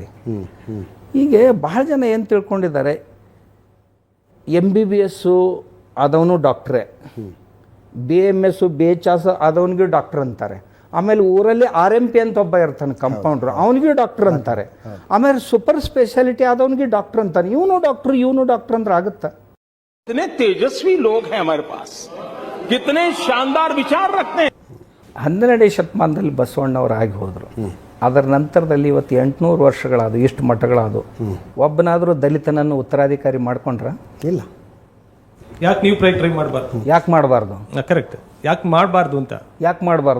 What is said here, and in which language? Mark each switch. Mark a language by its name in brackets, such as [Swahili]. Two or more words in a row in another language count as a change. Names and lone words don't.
[Kannada] ಹೀಗೆ ಬಹಳ ಜನ ಏನು ತಿಳ್ಕೊಂಡಿದ್ದಾರೆ, MBBS ಆದವನು ಡಾಕ್ಟ್ರೇ, BMS BHS ಆದವನಿಗೆ ಡಾಕ್ಟ್ರ್ ಅಂತಾರೆ. ಆಮೇಲೆ ಊರಲ್ಲಿ RMP ಅಂತ ಒಬ್ಬ ಇರ್ತಾನೆ ಕಂಪೌಂಡ್ರು, ಅವನಿಗೆ ಡಾಕ್ಟ್ರ್ ಅಂತಾರೆ. ಆಮೇಲೆ [English] super specialty [Kannada] ಆದವನಿಗೆ ಡಾಕ್ಟ್ರ್ ಅಂತಾನೆ. ಇವನು ಡಾಕ್ಟ್ರ್ ಅಂದ್ರೆ ಆಗುತ್ತಾ? [Hindi] कितने तेजस्वी लोग हैं हमारे पास, कितने शानदार विचार रखते हैं. [Kannada] 12ನೇ ಶತಮಾನದಲ್ಲಿ ಬಸವಣ್ಣವ್ರು ಆಗಿ ಹೋದರು. ಅದರ ನಂತರದಲ್ಲಿ ಇವತ್ತು 800 ವರ್ಷಗಳಾದವು, ಇಷ್ಟು ಮಠಗಳಾದವು. ಒಬ್ಬನಾದರೂ ದಲಿತನನ್ನು ಉತ್ತರಾಧಿಕಾರಿ ಮಾಡ್ಕೊಂಡ್ರ? ಇಲ್ಲ. ಯಾಕೆ ನೀವು ಟ್ರೈ ಮಾಡಬಾರ್ದು? ಯಾಕೆ ಮಾಡಬಾರ್ದು? ಕರೆಕ್ಟ್, ಯಾಕೆ ಮಾಡಬಾರ್ದು ಅಂತ. ಯಾಕೆ ಮಾಡಬಾರ್ದು?